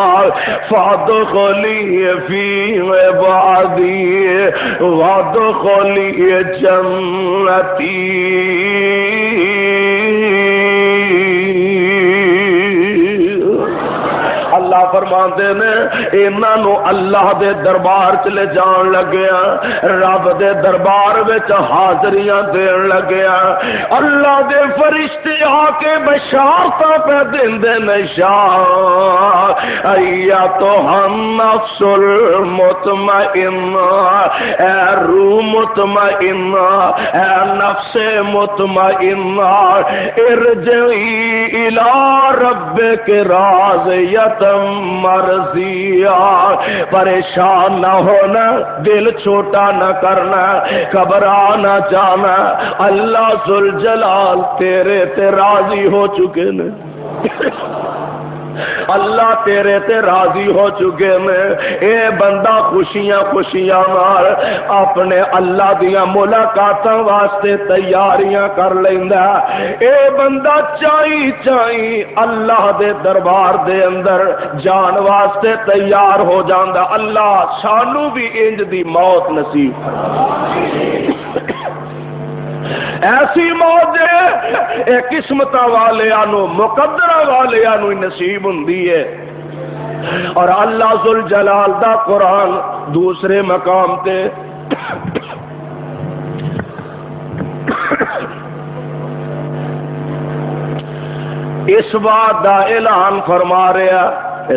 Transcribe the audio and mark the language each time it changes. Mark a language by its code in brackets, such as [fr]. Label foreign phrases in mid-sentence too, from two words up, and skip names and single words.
[ar] فادخلی فی عبادی وادخلی جنتی [pa] اللہ فرماندے نے انہاں نو اللہ دے دربار چ لے جان لگیا رب دے دربار وچ حاضریاں دین لگیا اللہ دے فرشتے آ کے بشارتاں پہ دیندے نے [ar] ایتھا النفس المطمئنہ [pa] اے روح مطمئنہ اے نفس مطمئنہ [ar] ارجعی الی ربک راضیۃ مرضیہ [pa] پریشان نہ ہونا دل چھوٹا نہ کرنا گھبرا نہ جانا اللہ ذوالجلال تیرے تے راضی ہو چکے نے اللہ تیرے تے راضی ہو چکے میں اے بندہ خوشیاں خوشیاں نال اپنے اللہ دیاں ملاقاتاں واسطے تیاریاں کر لیندا اے بندہ چائی چائی اللہ دے دربار دے اندر جان واسطے تیار ہو جاندا اللہ سانو بھی انج دی موت نصیب ایسی موت ہے قسمت والے مقدرہ والے نصیب ہوندی ہے اور اللہ ذوالجلال دا قرآن دوسرے مقام تے اس بات دا اعلان فرما رہا ہے.